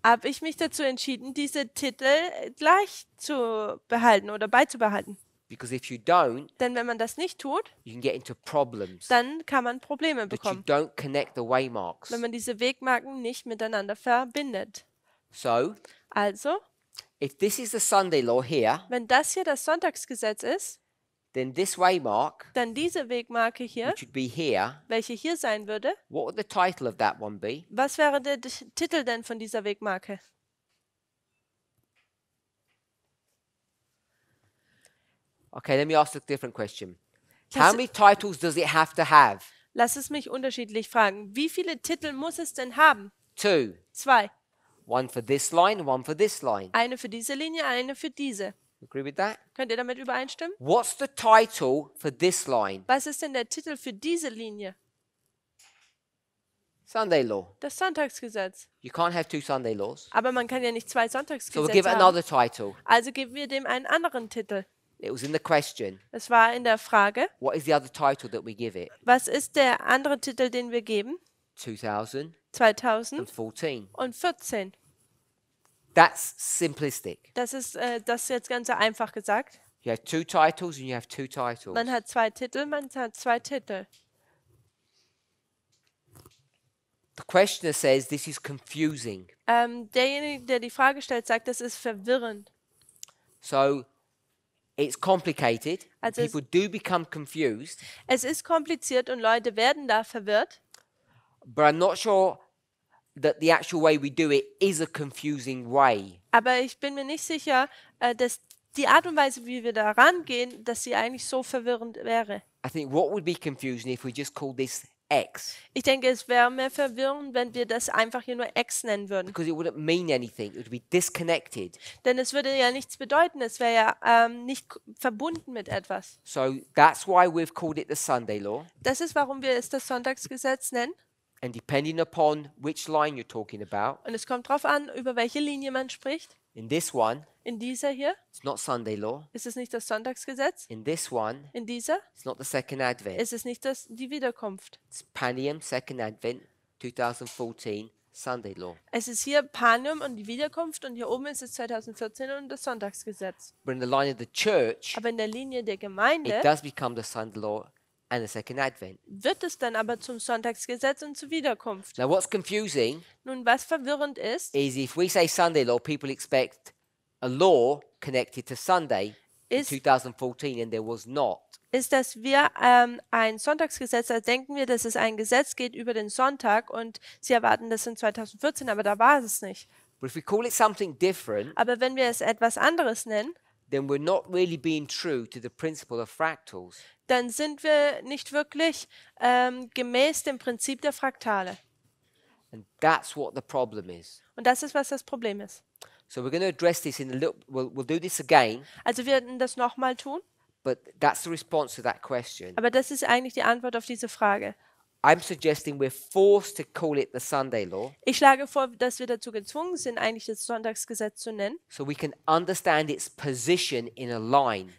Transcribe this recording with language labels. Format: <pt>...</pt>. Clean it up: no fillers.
<de>habe ich mich dazu entschieden, diese Titel gleich zu behalten oder beizubehalten.</de> <en>Because if you don't,</en> <de>Denn wenn man das nicht tut,</de> <en>you can get into problems</en> <de>dann kann man Probleme</de> <en>that you</en> <de>bekommen,</de> <en>don't connect the waymarks.</en> <de>wenn man diese Wegmarken nicht miteinander verbindet.</de> <en>So</en> <de>Also,</de> <en>if this is the Sunday law here,</en> <de>wenn das hier das Sonntagsgesetz ist,</de> <en>then this waymark,</en> <de>dann diese Wegmarke hier,</de> <en>which would be here,</en> <de>welche hier sein würde,</de> <en>what would the title of that one be?</en> <de>was wäre der Titel denn von dieser Wegmarke?</de> <en>Okay, let me ask a different question.</en> <de>Das-</de> <en>How many titles does it have to have?</en> <de>Lass es mich unterschiedlich fragen. Wie viele Titel muss es denn haben?</de> <en>2.</en> <de>2.</de> <en>One for this line, one for this line.</en> <de>Eine für diese Linie, eine für diese.</de> <en>Agree with that?</en> <de>Könnt ihr damit übereinstimmen?</de> <en>What's the title for this line?</en> <de>Was ist denn der Titel für diese Linie?</de> <en>Sunday law.</en> <de>Das Sonntagsgesetz.</de> <en>You can't have two Sunday laws.</en> <de>Aber man kann ja nicht zwei</de> <en>So we'll</en> <de>Sonntagsgesetze</de> <en>give it</en> <de>haben.</de> <en>another title.</en> <de>Also geben wir dem einen anderen Titel.</de> <en>It was in the question.</en> <de>Es war in der Frage,</de> <en>What is the other title that we give it?</en> <de>was ist der andere Titel, den wir geben?</de> <en>2014.</en> <de>2014.</de> <en>That's simplistic.</en> <de>Das ist jetzt ganz einfach gesagt.</de> <en>You have two titles and you have two titles.</en> <de>Man hat zwei Titel, man hat zwei Titel.</de> <en>The questioner says this is confusing.</en> <de>Derjenige, der die Frage stellt, sagt, das ist verwirrend.</de> <en>So it's complicated.</en> <de>Also</de> <en>People do become confused,</en> <de>Es ist kompliziert und Leute werden da verwirrt.</de> <en>but I'm not sure that the actual way we do it is a confusing way.</en> <de>Aber ich bin mir nicht sicher, dass die Art und Weise, wie wir da rangehen, dass sie eigentlich so verwirrend wäre.</de> <en>I think what would be confusing if we just call this X,</en> <de>Ich denke, es wäre mehr verwirrend, wenn wir das einfach hier nur X nennen würden.</de> <en>because it wouldn't mean anything. It would be disconnected.</en> <de>Denn es würde ja nichts bedeuten, es wäre ja nicht verbunden mit etwas.</de> <en>So that's why we've called it the Sunday law.</en> <de>Das ist, warum wir es das Sonntagsgesetz nennen.</de> <en>And depending upon which line you're talking about,</en> <de>Und es kommt darauf an, über welche Linie man spricht.</de> <en>in this one,</en> <de>In dieser hier</de> <en>it's not Sunday law.</en> <de>ist es nicht das Sonntagsgesetz.</de> <en>In this one,</en> <de>In dieser</de> <en>it's not the second Advent.</en> <de>ist es nicht die Wiederkunft.</de> <en>It's Panium, second Advent, 2014, Sunday law.</en> <de>Es ist hier Panium und die Wiederkunft und hier oben ist es 2014 und das Sonntagsgesetz.</de> <en>But in the line of the church,</en> <de>Aber in der Linie der Gemeinde</de> <en>it does become the Sunday law and the second Advent.</en> <de>wird es dann aber zum Sonntagsgesetz und zur Wiederkunft.</de> <en>Now, what's confusing</en> <de>Nun, was verwirrend ist,</de> <en>is if we say Sunday law, people expect a law connected to Sunday in</en> <de>Is-</de> <en>2014, and there was not.</en> <de>ist, dass wir ein Sonntagsgesetz, da denken wir, dass es ein Gesetz geht über den Sonntag und sie erwarten das in 2014, aber da war es nicht.</de> <en>But if we call it something different,</en> <de>Aber wenn wir es etwas anderes nennen,</de> <en>then we're not really being true to the principle of fractals.</en> <de>dann sind wir nicht wirklich gemäß dem Prinzip der Fraktale.</de> <en>And that's what the problem is.</en> <de>Und das ist, was das Problem ist.</de> <en>So we're going to address this in a little, we'll do this again,</en> <de>Also wir werden das nochmal tun,</de> <en>but that's the response to that question.</en> <de>aber das ist eigentlich die Antwort auf diese Frage.</de> <en>I'm suggesting we're forced to call it the Sunday law</en> <de>Ich schlage vor, dass wir dazu gezwungen sind, eigentlich das Sonntagsgesetz zu nennen,</de> <en>so we can understand its position in a line.</en>